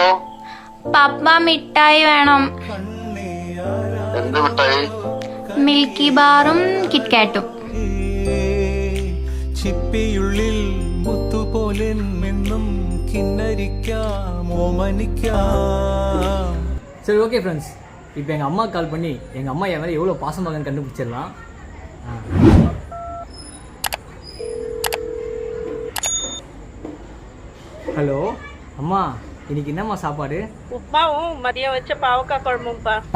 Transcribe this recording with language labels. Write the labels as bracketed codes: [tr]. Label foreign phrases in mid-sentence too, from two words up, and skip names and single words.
[ml] പപ്പ മിഠായി വേണം. എന്ത് മിഠായി? മിൽക്കി ബാറും കിറ്റ്കാറ്റും. ചിപ്പിയുള്ളിൽ മുത്തുപോലെ നിന്നും കിന്നരിക്കാം ഓമനിക്കാം. [ta] சரி [en] okay friends, [ta] இப்போ எங்கள் அம்மா கால் பண்ணி எங்கள் அம்மா என் மேலே எவ்வளோ பாசமாகன்னு கண்டுபிடிச்சிடலாம். ஹலோ அம்மா, இன்னைக்கு என்னம்மா சாப்பாடு? உப்புமாவும் மதியம் வச்ச பாவக்காய் குழம்பும்பா.